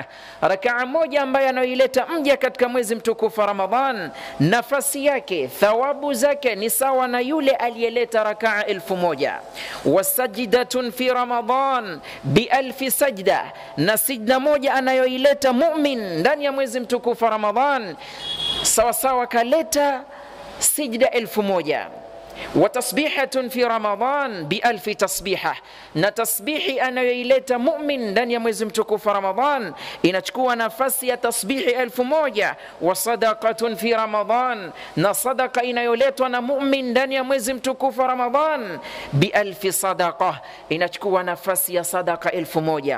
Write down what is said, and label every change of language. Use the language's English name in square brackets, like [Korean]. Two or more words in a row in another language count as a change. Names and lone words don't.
[Swahili] Rak'a moja ambayo anaileta mja katika mwezi mtukufu wa Ramadhan, nafasi yake, thawabu zake ni sawa na yule aliyeleta rak'a 1000. [Arabic] وسجدة في رمضان بألف سجدة, [Swahili] na sijda moja anayoileta mu'min ndani ya mwezi mtukufu wa Ramadhan sawa sawa kaleta sijda 1000. [Arabic] وتصبيحة في رمضان ب1000 تصبيحة, [Swahili] na tasbihi anayoileta mu'min ndani ya mwezi mtukufu Ramadhan inachukua nafasi ya tasbihi 1000. [Arabic] وصدقة في رمضان, [Swahili] na sadaqa inayoletwa na mu'min ndani ya mwezi mtukufu Ramadhan ب1000 sadaqa, inachukua nafasi ya sadaqa 1000.